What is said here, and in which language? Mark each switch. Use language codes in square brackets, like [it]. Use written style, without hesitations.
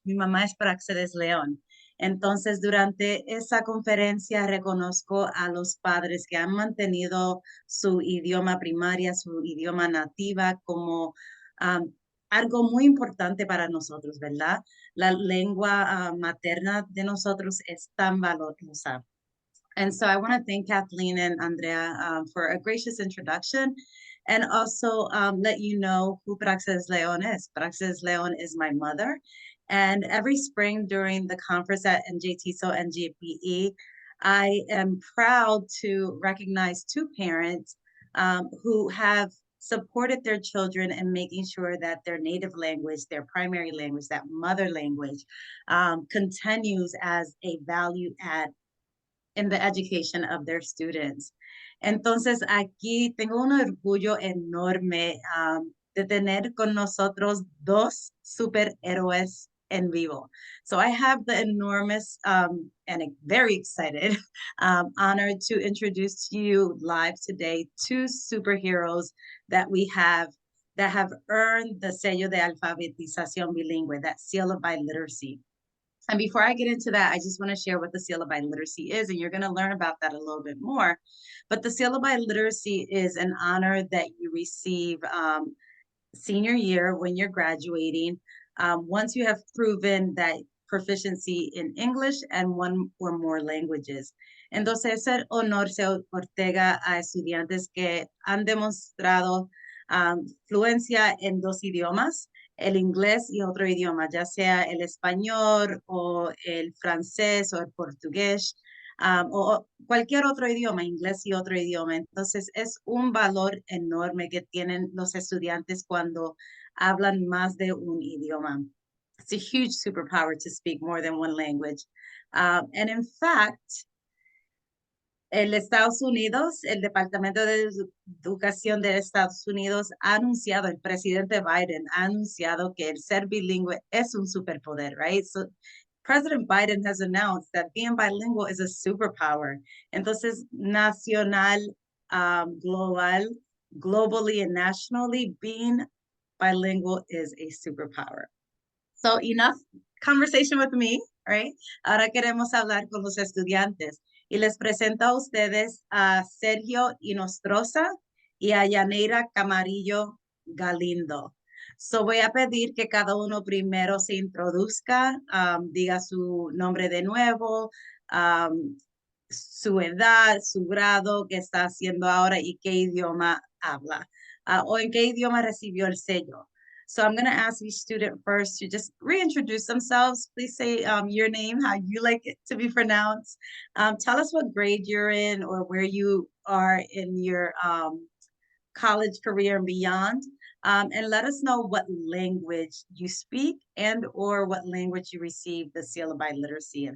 [es] Mi mamá es Praxis León. Entonces, durante esa conferencia reconozco a los padres que han mantenido su idioma primaria, su idioma nativa como algo muy importante para nosotros, ¿verdad? La lengua materna de nosotros es tan valiosa. [en] And so I want to thank Kathleen and Andrea for a gracious introduction and also let you know who Praxis León is. Praxis León is my mother. And every spring during the conference at NJTESOL-NJBE, I am proud to recognize two parents who have supported their children in making sure that their native language, their primary language, that mother language, continues as a value add in the education of their students. [es] Entonces, aquí tengo un orgullo enorme de tener con nosotros dos superhéroes en vivo. [en] So I have the enormous and very excited honor to introduce to you live today two superheroes that we have that have earned the [es] sello de alfabetización bilingüe, [en] that seal of biliteracy. And before I get into that, I just want to share what the seal of biliteracy is, and you're going to learn about that a little bit more. But the seal of biliteracy is an honor that you receive senior year when you're graduating, once you have proven that proficiency in English and one or more languages. [es] Entonces, ese honor se otorga a estudiantes que han demostrado fluencia en dos idiomas, el inglés y otro idioma, ya sea el español o el francés o el portugués, o cualquier otro idioma, inglés y otro idioma. Entonces, es un valor enorme que tienen los estudiantes cuando hablan más de un idioma. [en] It's a huge superpower to speak more than one language. And in fact, [es] el Estados Unidos, el Departamento de Educación de Estados Unidos ha anunciado, el presidente Biden ha anunciado que el ser bilingüe es un superpoder, [en] right? So President Biden has announced that being bilingual is a superpower. [es] Entonces, nacional, [en] globally and nationally, being bilingual is a superpower. So enough conversation with me, right? [es] Ahora queremos hablar con los estudiantes. Y les presento a ustedes a Sergio Inostroza y a Yaneira Camarillo Galindo. So voy a pedir que cada uno primero se introduzca, diga su nombre de nuevo, su edad, su grado, qué está haciendo ahora y qué idioma habla, o en qué idioma recibió el sello. [en] So I'm going to ask each student first to just reintroduce themselves. Please say your name, how you like it to be pronounced. Tell us what grade you're in or where you are in your college career and beyond. And let us know what language you speak and or what language you received the seal of biliteracy in.